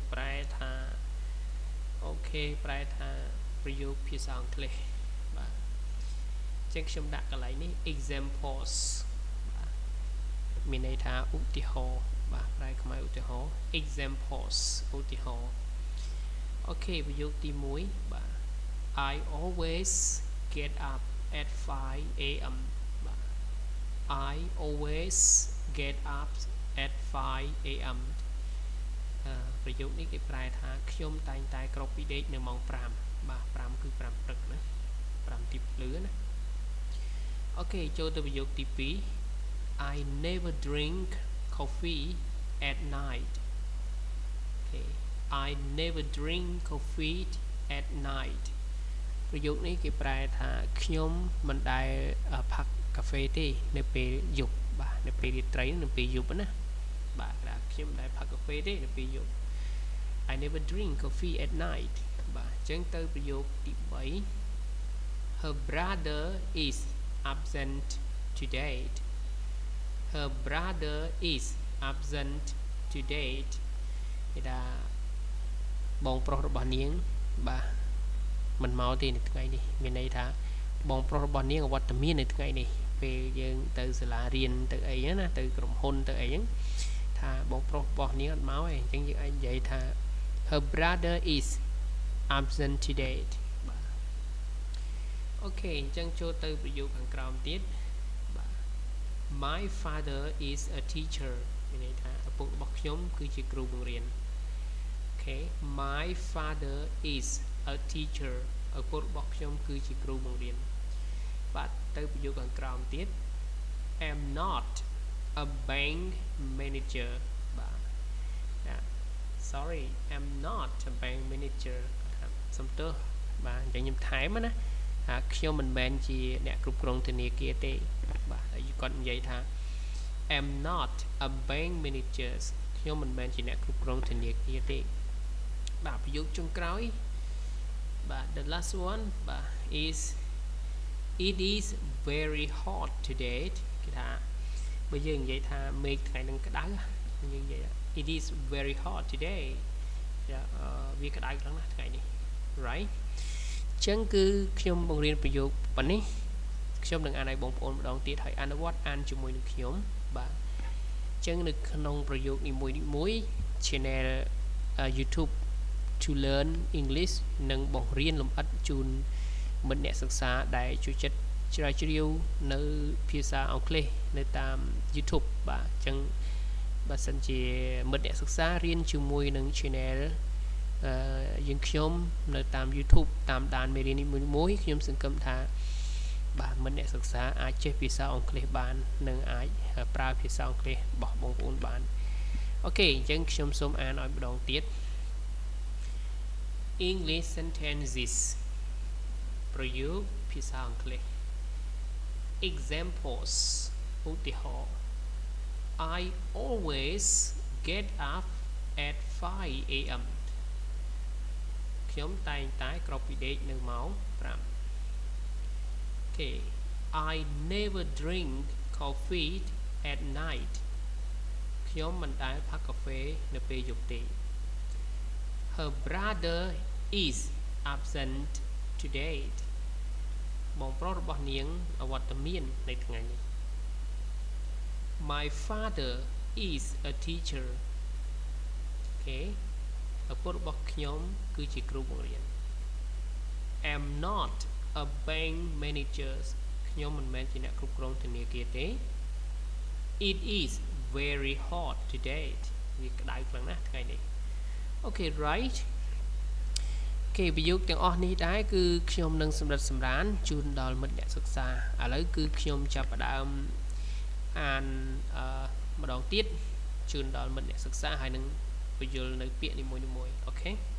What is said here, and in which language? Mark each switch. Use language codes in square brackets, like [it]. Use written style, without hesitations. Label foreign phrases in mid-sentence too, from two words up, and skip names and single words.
[km] ប្រែថាអូខេប្រែថាប្រយោគភាសាអង់គ្លេសបាទអញ្ចឹងខ្ញុំដាក់កន្លែងនេះ examples បាទមានន័យថាឧទាហរណ៍បាទប្រែខ្មែរឧទាហរណ៍ examples ឧទាហរណ៍អូខេប្រយោគទី1បាទ [en] I always get up at 5 a.m. បាទ I always get up at 5 a.m. [km] ប្រយោគនេះគេប្រែថាខ្ញុំតែងតែក្រោកពីដេកនៅម៉ោង5បាទ5គឺ5ព្រឹកណា5ទី ភ្លឺណាអូខេចូលទៅប្រយោគទី2 [en] I never drink coffee at night [km] okay [en] I never drink coffee at night [km] ប្រយោគនេះគេប្រែថាខ្ញុំមិនដែលផឹកកាហ្វេទេនៅពេលយប់បាទនៅពេលរាត្រីនៅពេលយប់ណាបាទខ្ញុំមិនដែលផឹកកាហ្វេទេនៅពេលយប់ I never drink coffee at night បាទអញ្ចឹងទៅប្រយោគទី 3 [en] Her brother is absent today Her brother is absent today [km] គេថាបងប្រុសរបស់នាងបាទមិនមកទេនៅថ្ងៃនេះមានន័យថាបងប្រុសរបស់ នាងអវត្តមាននៅថ្ងៃនេះពេលយើងទៅសាលារៀនទៅអីណាទៅក្រុមហ៊ុនទៅអីហ្នឹង ថាបងប្រុសរបស់នាងអត់មកទេអញ្ចឹងយើងអាចនិយាយថា [en] Her brother is absent today [km] បាទ អូខេអញ្ចឹងចូលទៅប្រយោគខាងក្រោមទៀតបាទ [en] My father is a teacher [km] មានន័យថាឪពុករបស់ខ្ញុំគឺជាគ្រូបង្រៀនអូខេ [en] My father is a teacher [km] ឪពុករបស់ខ្ញុំគឺជាគ្រូបង្រៀនបាទទៅប្រយោគខាងក្រោមទៀត [en] am not a bank manager [km] បាទ [en] sorry I'm not a bank manager [km] សំទោសបាទអញ្ចឹងខ្ញុំថែមណាខ្ញុំមិនមែនជាអ្នកគ្រប់គ្រងធនាគារទេបាទហើយគាត់និយាយថា [en] I'm not a bank manager [km] ខ្ញុំមិនមែនជាអ្នកគ្រប់គ្រងធនាគារទេបាទប្រយោគចុងក្រោយបាទ [en] the last one [km] បាទ [en] is it is very hot today [km] គេថាបើយើងនិយាយថាមេឃថ្ងៃនឹងក្តៅយើងនិយាយ [en] it is very hot today [km] វាក្តៅខ្លាំងណាស់ថ្ងៃនេះ right អញ្ចឹងគឺខ្ញុំបង្រៀនប្រយោគប៉ុណ្នេះខ្ញុំនឹងអានឲ្យ បងប្អូនម្ដងទៀតហើយអនុវត្តអានជាមួយនឹងខ្ញុំបាទអញ្ចឹងនៅក្នុងប្រយោគនីមួយៗ channel YouTube to learn English នឹងបង្រៀនលម្អិតជូនមិត្តអ្នកសិក្សា ដែលជួយចិត្តជ្រាវជ្រាវនៅភាសាអង់គ្លេសនៅតាម YouTube បាទអញ្ចឹងបើសិនជាមិត្តអ្នកសិក្សារៀន ជាមួយនឹង channel យើងខ្ញុំនៅតាម YouTube តាមដានមេរៀននេះមួយៗខ្ញុំសង្ឃឹមថាបាទមិត្តអ្នកសិក្សាអាចចេះភាសាអង់គ្លេសបាននិងអាចប្រើភាសាអង់គ្លេសរបស់បងប្អូនបានអូខេអញ្ចឹងខ្ញុំសូមអានឲ្យម្ដងទៀត [en] English sentences [km] ប្រយោគភាសាអង់គ្លេស [en] examples ឧទាហរណ៍ I always get up at 5 a.m. [km] ខ្ញុំតែងតែក្រោកពីដេកនៅម៉ោង5 [en] Okay I never drink coffee at night [km] ខ្ញុំមិនដែលផឹកកាហ្វេនៅពេលយប់ទេ [en] Her brother is absent today [km] បងប្រុសរបស់នាងអវត្តមាននៅថ្ងៃនេះ [en] My father is a teacher [km] អូខេឪពុករបស់ខ្ញុំគឺជាគ្រូបង្រៀន [en] am not a bank manager [km] ខ្ញុំមិនមែនជាអ្នកគ្រប់គ្រងធនាគារទេ [en] it is very hot today [km] វាក្តៅខ្លាំងណាស់ថ្ងៃនេះ [en] Okay right [km] គេប្រយោគទាំងអស់នេះដែរគឺខ្ញុំនឹងសម្រិតសម្រានជូនដល់មិត្តអ្នកសិក្សាឥឡូវគឺខ្ញុំចាប់ផ្ដើមអានម្ដងទៀតជូនដល់មិត្តអ្នកសិក្សាហើយនឹងបញ្យល់នៅពាក្យនីមួយៗអូខេ